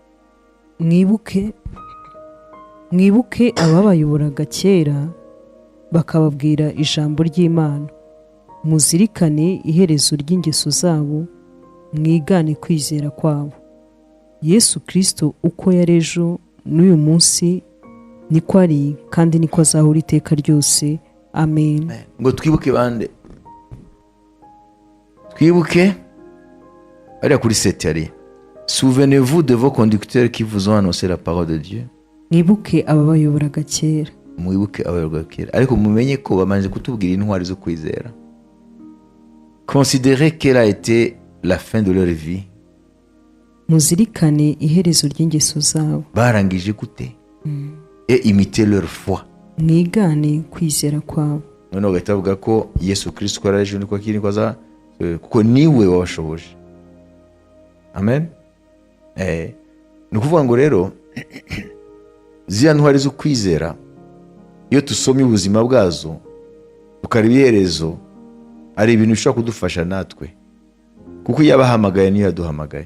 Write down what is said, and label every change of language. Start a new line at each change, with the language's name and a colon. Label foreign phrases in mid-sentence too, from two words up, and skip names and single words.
Kinyarwanda: mwibuke ababayoboraga kera bakababwira ijambo ry'Imana, muzirikane iherezo ry'ingeso zabo, mwigane kwizera kwabo. Yesu Kristo uko yari ejo n'uyu munsi niko ari kandi niko azahora iteka ryose. Amen. Ngo twibuke bande? Twibuke ariya kuri 7 yari
French: souvenez-vous de vos conducteurs qui vous ont annoncé la parole de Dieu.
Kinyarwanda: Mwibuke ababayoboraga kera. Mwibuke abayoboraga kera, ariko mumenye ko bamanje kutubwira intwari zo kwizera.
French: Considérez quelle a été la fin de leur vie.
Kinyarwanda: Muzirikane iherezo ry'ingeso zabo. Barangije gute?
French: Et imitez leur foi.
Kinyarwanda: Mwigane kwizera kwabo. None ugahita bavuga ko Yesu Kristo ko araje niko akiri kwaza, kuko niwe wabashoboje. Amen. Ni ukuvuga ngo rero ziriya ntwari zo kwizera, iyo tusomye ubuzima bwazo tukareba iherezo, ari ibintu bishobora kudufasha natwe, kuko iyo abahamagaye niyo yaduhamagaye.